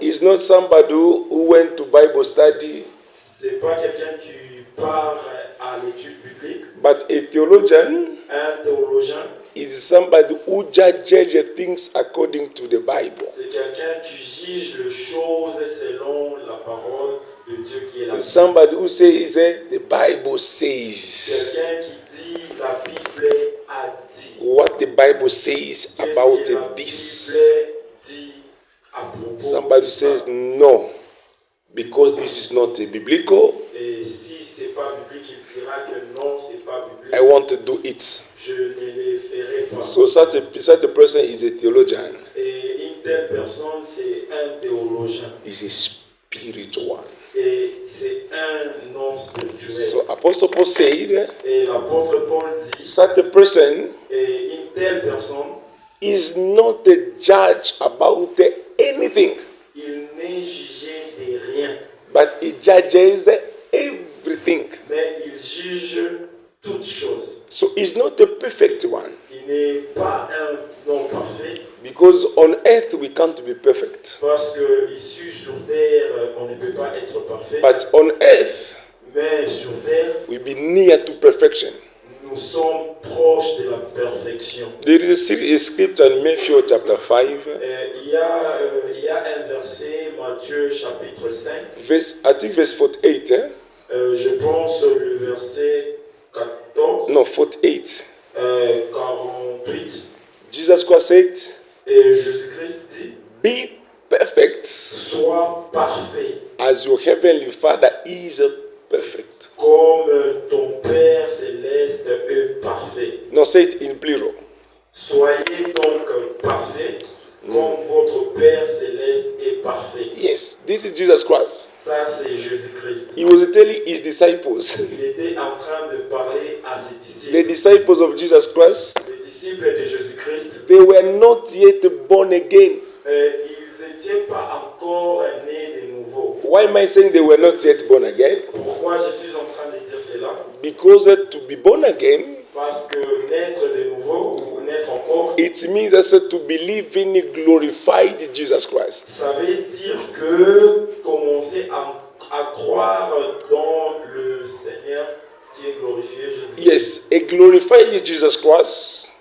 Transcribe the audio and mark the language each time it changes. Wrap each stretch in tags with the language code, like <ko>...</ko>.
<en>is not somebody who went to Bible study,</en> <fr>c'est pas quelqu'un qui part à l'étude biblique.</fr> <en>but a theologian</en> <fr>Un théologien,</fr> <en>is somebody who judges things according to the Bible.</en> <fr>c'est quelqu'un qui juge les choses selon la parole de Dieu qui est la Bible.</fr> <en>Somebody who says the Bible says.</en> <fr>Quelqu'un qui dit la Bible</fr> <en>what the Bible says</en> <fr>Qu'est-ce</fr> <en>about</en> <fr>que la</fr> <en>this.</en> <fr>Bible dit à propos</fr> <en>Somebody</en> <fr>de ça?</fr> <en>says no, because this is not a biblical.</en> <fr>Et si c'est pas biblique, il dira que non, c'est pas biblique.</fr> <en>I want to do it.</en> <fr>Je ne les ferai pas.</fr> <en>So such a person is a theologian.</en> <fr>Et une telle personne, c'est un théologien.</fr> <en>Is a spiritual.</en> <fr>Et c'est un non spirituel.</fr> <en>So Apostle Paul said,</en> <fr>Et l'apôtre Paul dit,</fr> <en>such a person</en> <fr>et une telle personne,</fr> <en>is not a judge about anything,</en> <fr>il n'est jugé de rien,</fr> <en>but he judges everything.</en> <fr>mais il juge toutes choses.</fr> <en>So he's not a perfect one,</en> <fr>Il n'est pas un non parfait,</fr> <en>because on earth we can't be perfect.</en> <fr>parce que ici sur terre, on ne peut pas être parfait,</fr> <en>But on earth</en> <fr>mais sur terre,</fr> <en>we be near to perfection.</en> <fr>nous sommes proches de la perfection.</fr> <en>There is a scripture in Matthew chapter 5,</en> <fr>Il y a un verset, Matthieu chapitre 5,</fr> <en>I think verse 48.</en> <fr>je pense le verset 14,</fr> <en>No, 48.</en> <fr>48,</fr> <en>Jesus Christ said,</en> <fr>et Jésus-Christ dit,</fr> <en>be perfect</en> <fr>sois parfait,</fr> <en>as your heavenly Father is perfect.</en> <fr>comme ton Père céleste est parfait.</fr> <en>No, say it in plural.</en> <fr>Soyez donc parfaits, comme votre Père céleste est parfait.</fr> <en>Yes, this is Jesus Christ.</en> <fr>Ça, c'est Jésus-Christ.</fr> <en>He was telling his disciples,</en> <fr>Il était en train de parler à ses</fr> <en>the disciples of Jesus Christ,</en> <fr>Les disciples de Jésus-Christ,</fr> <en>they were not yet born again.</en> <fr>ils n'étaient pas encore nés de nouveau.</fr> <en>Why am I saying they were not yet born again?</en> <fr>Pourquoi je suis en train de dire cela?</fr> <en>Because to be born again,</en> <fr>Parce que naître de nouveau ou naître encore,</fr> <en>it means also to believe in a glorified Jesus Christ.</en> <fr>ça veut dire que commencer à croire dans le Seigneur qui est glorifié, Jésus.</fr> <en>Yes, a glorified Jesus Christ,</en>